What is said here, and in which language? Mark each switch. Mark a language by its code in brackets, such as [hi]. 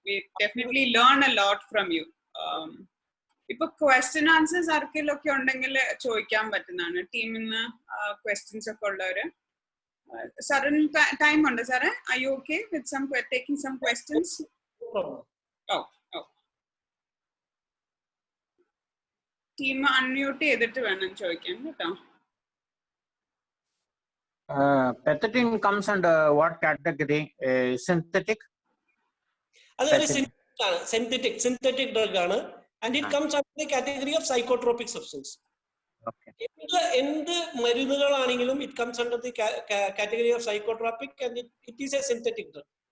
[en] We definitely learn a lot from you. [ml] ഇപ്പൊ question answers ആർക്കെങ്കിലൊക്കെ ഉണ്ടെങ്കിൽ ചോദിക്കാൻ പറ്റുന്നതാണ് ടീമിന്ന് ക്വസ്റ്റ്യൻസ് ഒക്കെ ഉള്ളവര്. സാറിന് ടൈം ഉണ്ട് സാറേ? [en] Are you okay with taking some questions? Oh. [ml] Team unmute ചെയ്തിട്ട് വേണം ചോദിക്കാൻ കേട്ടോ. [en] Pethidine comes under what category? Synthetic? [ml] അതൊരു synthetic drug ആണ്. [en] And it comes under the category of psychotropic substance. Okay. [ml] എന്ത് മരുന്നുകളാണെങ്കിലും [en] it comes under the category of psychotropic, and it is a synthetic drug.